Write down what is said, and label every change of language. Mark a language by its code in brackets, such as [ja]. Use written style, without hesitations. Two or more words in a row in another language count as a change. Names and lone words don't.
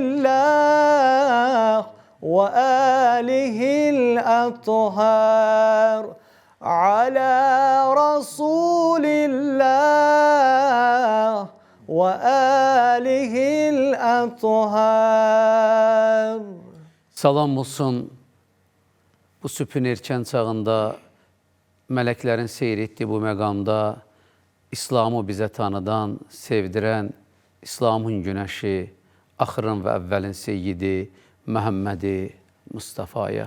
[ar] الله وآله الأطهار على رسول الله وآله الأطهار. [az] Salam olsun bu sübhün erkən çağında mələklərin seyr etdiyi bu məqamda İslamı bizə tanıdan, sevdirən İslamın günəşi, axırın və əvvəlin seyyidi Məhəmmədi Mustafaya.